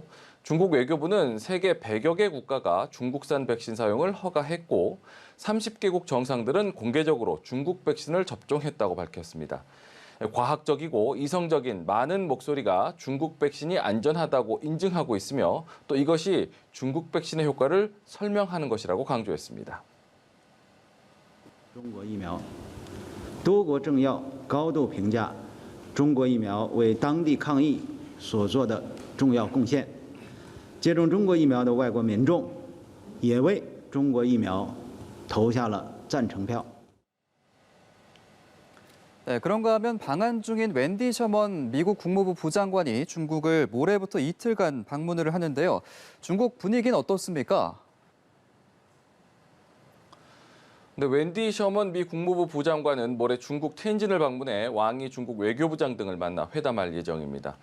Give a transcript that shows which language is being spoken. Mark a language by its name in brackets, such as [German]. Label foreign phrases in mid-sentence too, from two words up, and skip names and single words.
[Korean] 중국 외교부는 세계 100여 개 국가가 중국산 백신 사용을 허가했고 30개국 정상들은 공개적으로 중국 백신을 접종했다고 밝혔습니다. 과학적이고 이성적인 많은 목소리가 중국 백신이 안전하다고 인증하고 있으며 또 이것이 중국 백신의 효과를 설명하는 것이라고 강조했습니다. [Chinese] 中国疫苗多国政要高度评价中国疫苗为当地抗疫所做的重要贡献。接种中国疫苗的外国民众也为中国疫苗投下了赞成票。 [Korean] 네, 그런가 하면 방한 중인 웬디 셔먼 미국 국무부 부장관이 중국을 모레부터 이틀간 방문을 하는데요. 중국 분위기는 어떻습니까? 네, 웬디 셔먼 미 국무부 부장관은 모레 중국 텐진을 방문해 왕이 중국 외교부장 등을 만나 회담할 예정입니다.